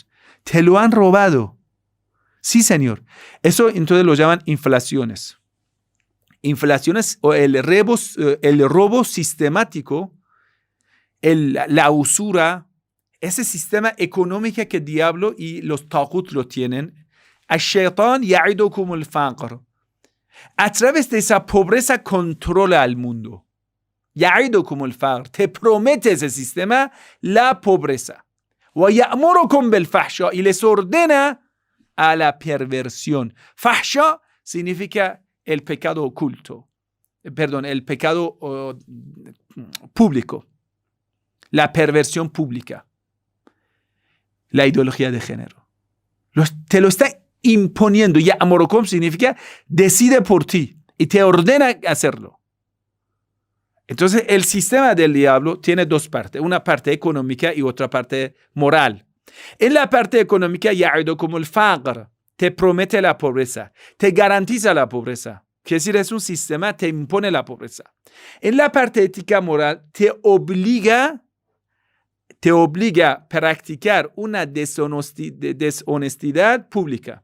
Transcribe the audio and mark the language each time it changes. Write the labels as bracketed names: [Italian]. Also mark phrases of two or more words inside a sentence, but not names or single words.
[Spanish] Te lo han robado. Sí, señor. Eso entonces lo llaman inflaciones. Inflaciones o el robo sistemático, la usura, ese sistema económico que el diablo y los taghut lo tienen. [Arabic] الشيطان يعدكم الفقر. [Spanish] A través de esa pobreza controla al mundo. [Arabic] يعدكم الفقر. [Spanish] Te promete ese sistema la pobreza. [Arabic] ويأمركم بالفحشاء. [Spanish] Y les ordena a la perversión. Fahsha significa el pecado oculto. Perdón, el pecado público. La perversión pública. La ideología de género. Te lo está imponiendo. Ya'murukum significa decide por ti y te ordena hacerlo. Entonces, el sistema del diablo tiene 2 partes. Una parte económica y otra parte moral. En la parte económica, [Arabic] يعدكم الفقر. [Spanish] Te promete la pobreza. Te garantiza la pobreza. Quiere decir, es un sistema, te impone la pobreza. En la parte ética moral, te obliga a practicar una deshonestidad pública.